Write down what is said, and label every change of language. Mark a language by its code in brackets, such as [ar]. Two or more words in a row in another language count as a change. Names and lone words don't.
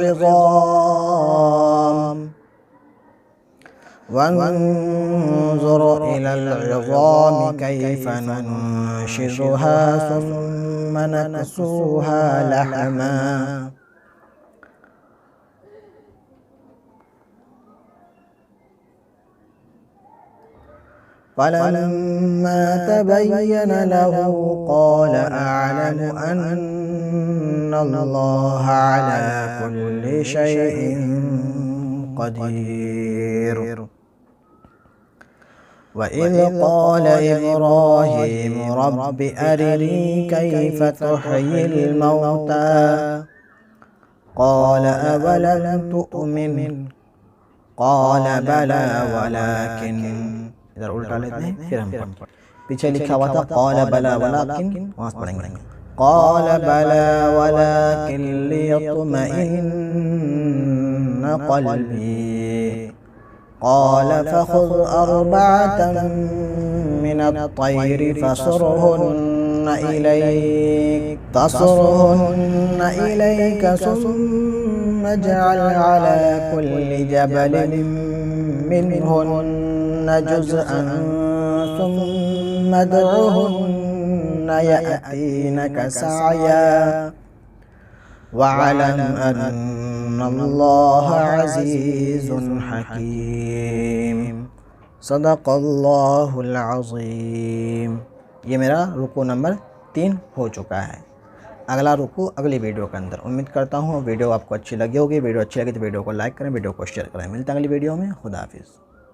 [ar] العظام كيف ننشزها ثم نكسوها لحما فلما تبين له قال أعلم أن الله على كل شيء قدير. وإذ قال إبراهيم رب أرني كيف تحيي الموتى قال أولم تؤمن قال بلى ولكن. [hi] इधर उल्टा लेते हैं, फिर हम पीछे लिखा हुआ था [ar] قال بلى ولكن, [hi] वहाँ से पढ़ेंगे [ar] قال بلى ولكن ليطمئن قلبي قال فخذ أربعة من الطير فصرهن إليك ثم اجعل على كل جبل منهن جزءا ثم ادعهن يأتينك سعيا واعلم أن الله عزيز حكيم. صدق الله العظيم. [hi] ये मेरा रुकू नंबर 3 हो चुका है। अगला रुकू अगली वीडियो के अंदर। उम्मीद करता हूँ वीडियो आपको अच्छी लगी होगी। वीडियो अच्छी लगी तो वीडियो को लाइक करें, वीडियो को शेयर करें। मिलते हैं अगली वीडियो में। खुदा हाफिज़।